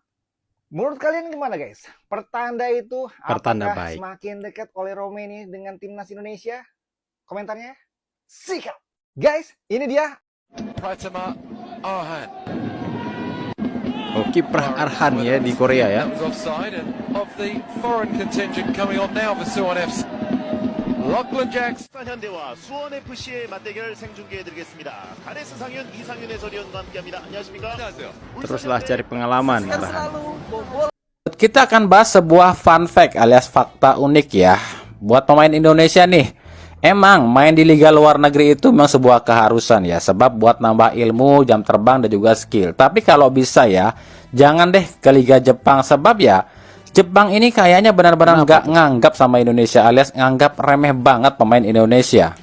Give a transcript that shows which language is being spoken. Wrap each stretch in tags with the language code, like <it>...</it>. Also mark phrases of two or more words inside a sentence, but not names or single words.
<id>Menurut kalian gimana guys? Pertanda itu Pertanda apakah baik. semakin dekat Ole Romeni dengan Timnas Indonesia? Komentarnya sikat. Guys, ini dia. Pratama Arhan. Oh, kiprah Arhan ya di Korea ya.</id> <en>That was offside, and of the foreign contingent coming on now for Suwon FC. Lachlan Jackson.</en> <ko>현대와 수원 FC의 맞대결 생중계해드리겠습니다. 가네스 상윤, 이상윤 해설위원과 함께합니다. 안녕하십니까? 안녕하세요.</ko> <id>Teruslah cari pengalaman Arhan. Kita akan bahas sebuah</id> <en>fun fact</en> <id>alias fakta unik ya buat pemain Indonesia nih. Emang main di liga luar negeri itu memang sebuah keharusan ya, sebab buat nambah ilmu, jam terbang dan juga skill. Tapi kalau bisa ya, jangan deh ke liga Jepang, sebab ya Jepang ini kayaknya benar-benar nggak nganggap sama Indonesia, alias nganggap remeh banget pemain Indonesia.</id>